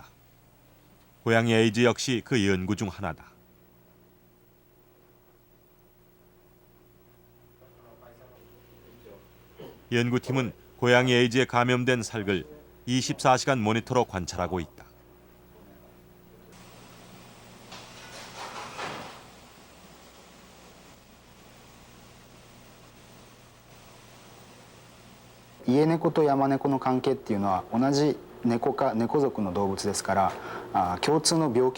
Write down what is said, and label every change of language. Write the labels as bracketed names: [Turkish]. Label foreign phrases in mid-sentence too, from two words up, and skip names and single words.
[Korean] 고양이 에이즈 역시 그 연구 중 하나다. 연구팀은 고양이 에이즈에 감염된 살을 24시간 모니터로 관찰하고 있다. [Japanese] 家猫と山猫の関係っていうのは同じ猫属の動物ですから共通の病気